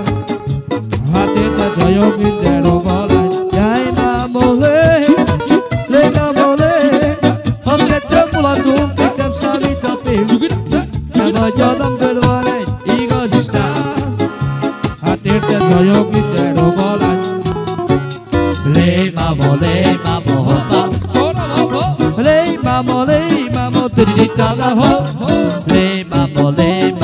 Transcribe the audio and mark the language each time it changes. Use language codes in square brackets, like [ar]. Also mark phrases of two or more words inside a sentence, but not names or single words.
[hu] Hát érted vagyok minden rovalány. Jaj, mámolé, lé mámolé. Ha ketten mulatunk, itt nem számít a pénz, te vagy a [en] number van, [hu] egy igazi sztár. Hát érted vagyok minden rovalány. Lé mámolé, mámo, hoppá. Lé mámolé, mámo, tidi-ta-da-ho. Lé mámolé.